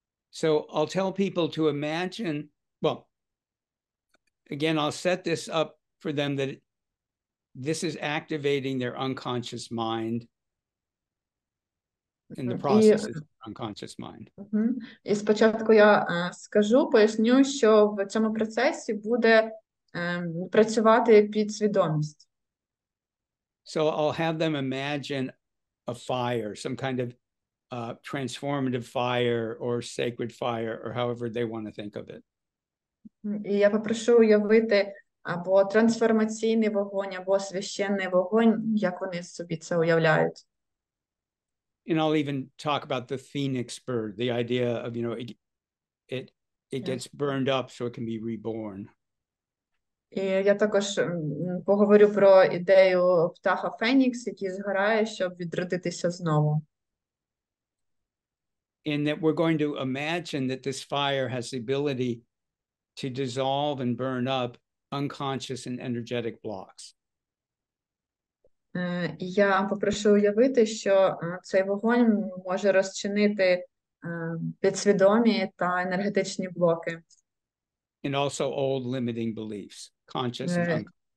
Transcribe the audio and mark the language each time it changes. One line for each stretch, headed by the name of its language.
English: So I'll tell people to imagine, well, again, I'll set this up for them that this is activating their unconscious mind in the process of unconscious mind.
Ukrainian: І спочатку я поясню, що в цьому процесі буде працювати підсвідомість.
English: So I'll have them imagine a fire, some kind of transformative fire or sacred fire, or however they want to think of it.
Ukrainian: І я попрошу уявити або трансформаційний вогонь, або священний вогонь, як вони собі це уявляють.
English: And I'll even talk about the phoenix bird, the idea of, you know, it gets burned up so it can be reborn.
Ukrainian: І я також поговорю про ідею птаха Фенікс, який згорає, щоб відродитися знову.
English: And that we're going to imagine that this fire has the ability to dissolve and burn up unconscious and energetic blocks.
Ukrainian: І я попрошу уявити, що цей вогонь може розчинити підсвідомі та енергетичні блоки.
English: And also old limiting beliefs, conscious and unconscious.